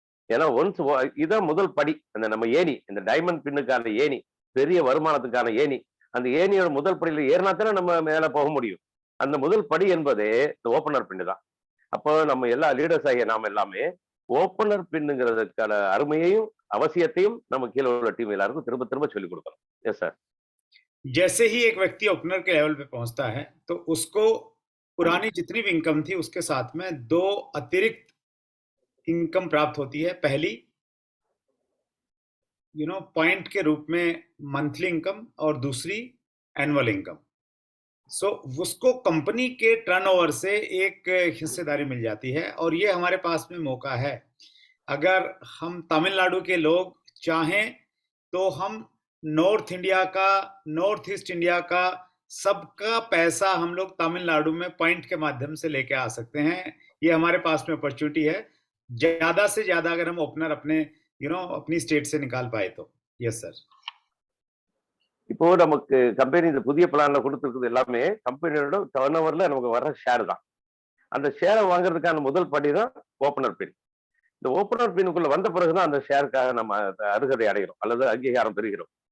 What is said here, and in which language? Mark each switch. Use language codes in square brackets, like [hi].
[ta] ஏன்னா ஒன்ஸ் இதான் முதல் படி. அந்த நம்ம ஏணி, இந்த டைமண்ட் பின்னுக்கான ஏணி, பெரிய வருமானத்துக்கான ஏணி. அந்த ஏணியோட முதல் படியில ஏறினா தானே நம்ம மேல போக முடியும். அந்த முதல் படி என்பதே இந்த ஓப்பனர் பின்னு தான். அப்போ நம்ம எல்லா லீடர்ஸ் ஆகிய நாம எல்லாமே ஓப்பனர் பின்னுங்கிறதுக்கான அருமையையும் அவசியத்தையும் நம்ம கீழே உள்ள டீம் எல்லாருக்கும் திரும்ப திரும்ப சொல்லிக் கொடுக்கணும். [en] Yes sir. [hi] जैसे ही एक व्यक्ति ओपनर के लेवल पे पहुंचता है तो उसको पुरानी जितनी भी इनकम थी उसके साथ में दो अतिरिक्त इनकम प्राप्त होती है. पहली पॉइंट के रूप में मंथली इनकम और दूसरी एनुअल इनकम. सो उसको कंपनी के टर्नओवर से एक हिस्सेदारी मिल जाती है और ये हमारे पास में मौका है. अगर हम तमिलनाडु के लोग चाहें तो हम नॉर्थ इंडिया का, नॉर्थ ईस्ट इंडिया का सबका पैसा हम लोग तमिलनाडु में पॉइंट के माध्यम से लेके आ सकते हैं. ये हमारे पास में अपॉर्चुनिटी है. ज्यादा से ज्यादा अगर हम ओपनर अपने अपनी स्टेट से निकाल पाए तो. [en] Yes sir. [ta] இப்போ நமக்கு கம்பெனி இந்த புதிய பிளான்ல கொடுத்துருக்குது எல்லாமே கம்பெனியோட டர்ன் ஓவர்ல நமக்கு வர்ற ஷேர் தான். அந்த ஷேரை வாங்குறதுக்கான முதல் படி தான் ஓப்பனர் பின். இந்த ஓப்பனர் பின்னுக்குள்ள வந்த பிறகுதான் அந்த ஷேருக்காக நம்ம அருகதை அடைகிறோம் அல்லது அங்கீகாரம் பெறுகிறோம்.